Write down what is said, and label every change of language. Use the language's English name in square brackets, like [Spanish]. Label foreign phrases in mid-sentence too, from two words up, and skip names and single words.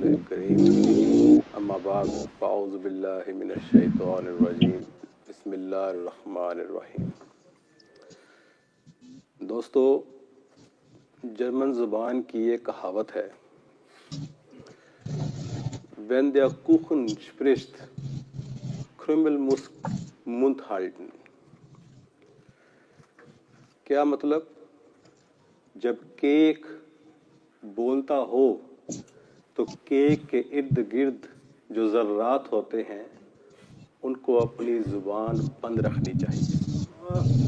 [Arabic] الکریم اما بعد فاعوذ باللہ من الشیطان الرجیم بسم اللہ الرحمن الرحیم۔ [Urdu] دوستو، جرمن زبان کی ایک کہاوت ہے، [German] wenn der Kuchen spricht Krümel muss Mund halten۔ [Urdu] کیا مطلب؟ جب کیک بولتا ہو تو کیک کے ارد گرد جو ذرات ہوتے ہیں ان کو اپنی زبان بند رکھنی چاہیے۔